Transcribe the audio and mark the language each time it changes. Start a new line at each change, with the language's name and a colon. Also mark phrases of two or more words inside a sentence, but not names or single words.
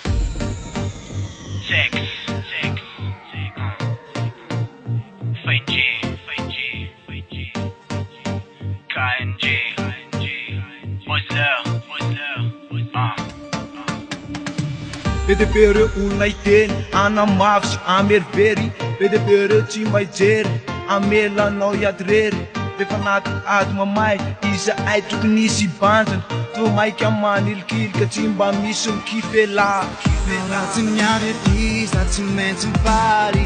English: Six, six, six. Fine G, fine G, fine G. KNG, KNG. What's there, what's there?
Malagasy: Bede bere olona iteny anamafy sy amerivery. Bede bere tsy mahay jery amelanao hiady rery. Rehefa anaty ady mamay iza ay tokony hisy banjana. To maika manilikilika tsy mba misy mikifela. Raha niary ety za tsy maintsy mifaaly.